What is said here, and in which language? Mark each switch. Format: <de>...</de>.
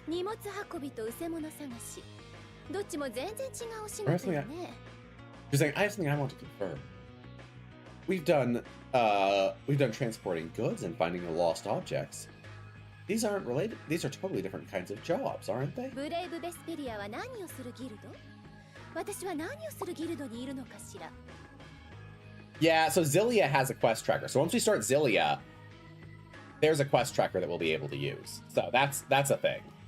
<ja>荷物運びとうせ物探し。どっちも全然違うお仕事よね。</ja> <en>She's saying, I have something I want to confirm. We've done transporting goods and finding the lost objects. These aren't related. These are totally different kinds of jobs, aren't they?</en> <ja>ブレイブ・ベスペリアは何をするギルド？私は何をするギルドにいるのかしら。</ja> <en>Yeah, so Zillia has a quest tracker. So once we start Zillia, there's a quest tracker that we'll be able to use. So that's a thing.</en>